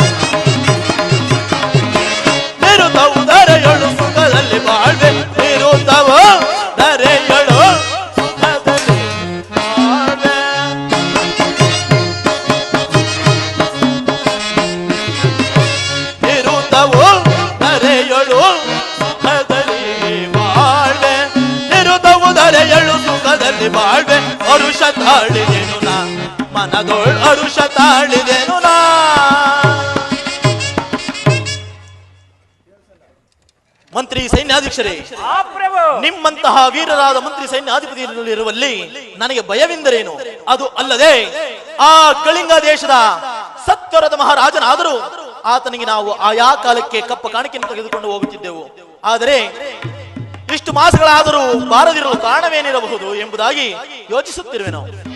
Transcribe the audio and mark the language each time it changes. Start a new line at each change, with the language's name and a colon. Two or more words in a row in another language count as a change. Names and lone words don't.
Kannada: ನಿರುತ ಉದರೆಯೊಳು ಸುಖದಲ್ಲಿ ಬಾಳ್ವೆ ನಿರುತವ ದರೆಯೊಳು ಸುಖದಲ್ಲಿ ಬಾಳ್ವೆ ನಿರುತವು ದರೆಯೊಳು ಸುಖದಲ್ಲಿ ಬಾಳ್ವೆ ನಿರುತವು ದರೆಯೊಳು ಸುಖದಲ್ಲಿ ಬಾಳ್ವೆ ಅರುಷ ತಾಳಿದೆನು ನಾ ಮನದೋಳ್ ಅರುಷ ತಾಳಿದೆನು ನಾ. ಮಂತ್ರಿ ಸೈನ್ಯಾಧ್ಯಕ್ಷರೇ, ನಿಮ್ಮಂತಹ ವೀರರಾದ ಮಂತ್ರಿ ಸೈನ್ಯಾಧಿಪತಿಯಲ್ಲಿರುವಲ್ಲಿ ನನಗೆ ಭಯವೆಂದರೇನು? ಅದು ಅಲ್ಲದೆ ಆ ಕಳಿಂಗ ದೇಶದ ಸತ್ವರದ ಮಹಾರಾಜನಾದರೂ ಆತನಿಗೆ ನಾವು ಆಯಾ ಕಾಲಕ್ಕೆ ಕಪ್ಪ ಕಾಣಿಕೆಯನ್ನು ತೆಗೆದುಕೊಂಡು ಹೋಗುತ್ತಿದ್ದೆವು. ಆದರೆ ಇಷ್ಟು ಮಾಸಗಳಾದರೂ ಬಾರದಿರಲು ಕಾರಣವೇನಿರಬಹುದು ಎಂಬುದಾಗಿ ಯೋಚಿಸುತ್ತಿರುವೆ ನಾವು.